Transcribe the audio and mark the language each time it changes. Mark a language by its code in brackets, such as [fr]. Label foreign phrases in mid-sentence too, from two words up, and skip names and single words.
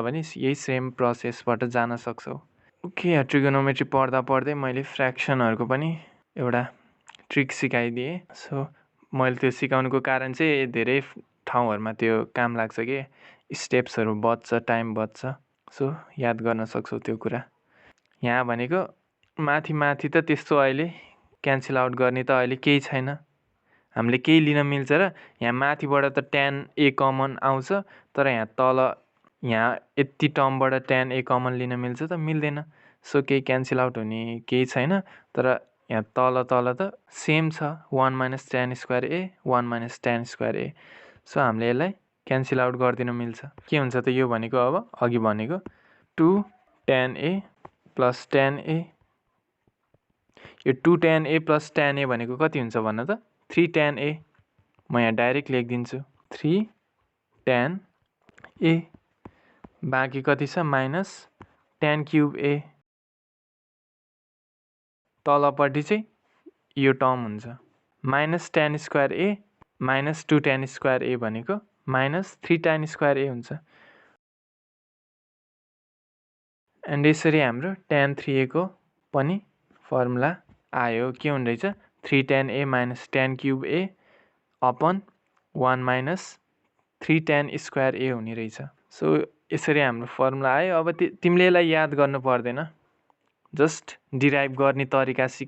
[ne] भने यही सेम प्रोसेसबाट जान सक्छौ [en] okay trigonometry [ne] पढ्दा पढ्दै मैले फ्र्याक्सनहरुको पनि एउटा ट्रिक सिकाइदिए सो मैले त्यो सिकाउनुको कारण चाहिँ धेरै ठाउँहरुमा त्यो काम लाग्छ के स्टेप्सहरु बच्छ टाइम बच्छ सो याद गर्न सक्छौ त्यो कुरा यहाँ भनेको माथि माथि त त्यस्तो अहिले [en] cancel out [ne] गर्ने त अहिले केही छैन हामीले केही लिन मिल्छ र यहाँ माथिबाट त [en] tan a common [ne] आउँछ तर यहाँ तल यहाँ यति टर्मबाट [en] tan a common [ne] लिन मिल्छ त मिल्दैन सो केही [en] cancel out [ne] हुने केही छैन तर यहाँ तल तल त सेम छ [en] 1 minus tan square a [ne] 1 minus tan square a सो हामीले यसलाई [en] cancel out [ne] गरिदिन मिल्छ। के हुन्छ त यो भनेको अब अघि भनेको [en] 2 tan A plus tan A. [ne] यो [en] 2 tan A plus tan A [ne] भनेको कति हुन्छ भन त 3 tan A। म यहाँ डाइरेक्ट लेखिदिन्छु 3 tan A। बाँकी कति छ [en] minus tan cube A. [ne] तलपट्टि चाहिँ यो टर्म हुन्छ [en] minus tan square A minus 2 tan square A [ne] भनेको [en] minus 3 tan square A [ne] हुन्छ। एन्ड यसरी हाम्रो tan 3A को पनि फर्मुला आयो। के हुने रहेछ [en] 3 tan A minus tan cube A upon 1 minus 3 tan square A [ne] हुने रहेछ। सो यसरी हाम्रो फर्मुला आयो। अब तिमीले यसलाई याद गर्नु पर्दैन, [en] just derive [ne] गर्ने तरिका सिक।